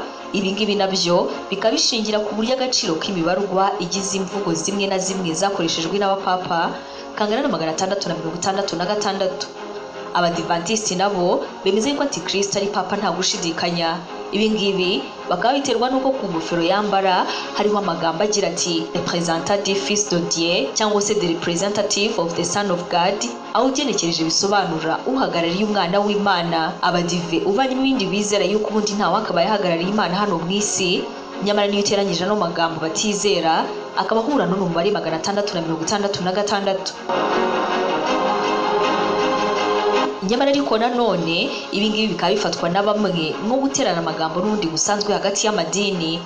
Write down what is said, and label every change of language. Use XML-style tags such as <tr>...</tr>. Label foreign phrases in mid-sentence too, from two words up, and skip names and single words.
<rw>Ibi ngibi nabyo bikaba bishingira ku buryo agaciro k'imibarwa igize imvugo zimwe na zimwe zakoreshejwe n'abapapa kangana na 666. Abadivantiste nabo bemeze ko Antichrist ari papa nta gushidikanya. Ibi ngibi bakaba biterwa nuko ku ngofero yambara hariho amagambo agira ati</rw> <fr>representant du fils de Dieu</fr> <rw>cyangwa se</rw> <en>the representative of the son of God,</en> <rw>aho ugenekereje bisobanura uhagarariye umwana w'Imana. Abadive uvanye n'ibindi bizera yuko ubundi ntawe akaba yahagarariye Imana hano mu isi, nyamara niyo uteranyije no magambo batizera akaba ahura n'umubare 666. Nyamara ariko nanone ibi ngibi bikaba bifatwa na bamwe nko guterana amagambo n'undi gusanzwe hagati y'amadini.</rw>